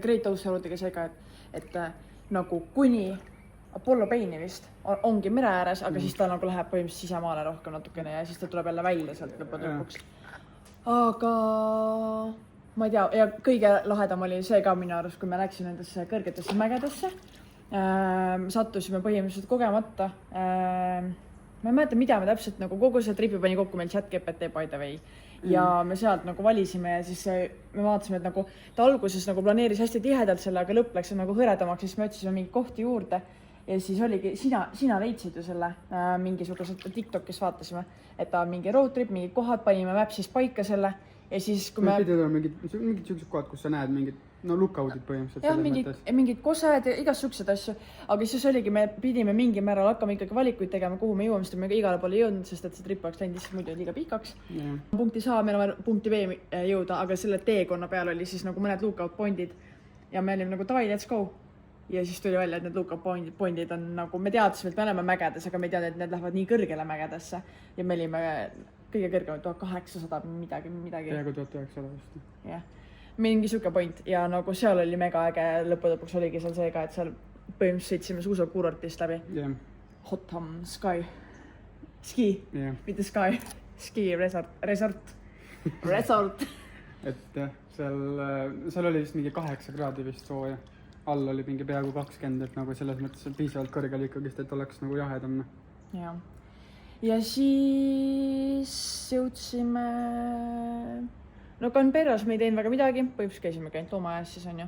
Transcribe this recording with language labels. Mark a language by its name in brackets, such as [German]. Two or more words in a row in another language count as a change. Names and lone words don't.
[Estonian] Great Ocean Roadiga see ka, et nagu kuni Apollo Bay'ni vist ongi mere ääres, aga siis ta nagu läheb põhimõtteliselt sisemaale rohkem natukene ja siis ta tuleb jälle välja sealt lõpuks. Aga ma ei tea, ja kõige lahedam oli see ka minu arust, kui me läksime nendesse kõrgetesse mägedesse. Sattusime põhimõtteliselt kogemata. Ma ei mäleta, mida me täpselt nagu kogu see tripi pani kokku meil ChatGPT [English] by the way. [Estonian] Ja me sealt nagu valisime ja siis me vaatasime, et nagu ta alguses nagu planeeris hästi tihedalt selle, aga lõpp läks nagu hõredamaks, siis me otsisime mingi kohti juurde. Ja siis oligi, sina leidsid ju selle mingisugused TikTokis vaatasime, et ta on mingi [English] road trip, [Estonian] mingid kohad, panime Mapsis paika selle ja siis kui me... Pidid olema mingid siuksed kohad, kus sa näed mingid lookoutid põhimõtteliselt. Jah, mingid kosed ja igas siuksed asju, aga siis oligi, me pidime mingi määral hakkama ikkagi valikuid tegema, kuhu me jõuame, sest me igale poole jõudnud, sest et see trip oleks läinud lihtsalt muidu liiga pikaks. Punktis A, meil on punkti B jõuda, aga selle teekonna peal oli siis nagu mõned [English] lookout pointid [Estonian] ja me olime nagu davai, [English] let's go. [Estonian] Ja siis tuli välja, et need [English] lookout pointid [Estonian] on nagu, me teadsime, et me oleme mägedes, aga me ei teadnud, et need lähevad nii kõrgele mägedesse ja me olime kõige kõrgemad 1800 midagi. Peaaegu 1900 vist. Jah. Mingi siuke point ja nagu seal oli mega äge, lõpuks oligi seal see ka, et seal põhimõtteliselt sõitsime suusakuurortist läbi. Hotham Sky. Ski, mitte Sky. [English] Ski resort. [Estonian] Et jah, seal oli vist mingi 8 kraadi vist sooja. All oli mingi peaaegu 20, et nagu selles mõttes piisavalt kõrgel ikkagist, et oleks nagu jahedam. Ja siis jõudsime... No Canberras me ei teinud väga midagi, põhimõtteliselt käisime käinud loomaajas siis on ju.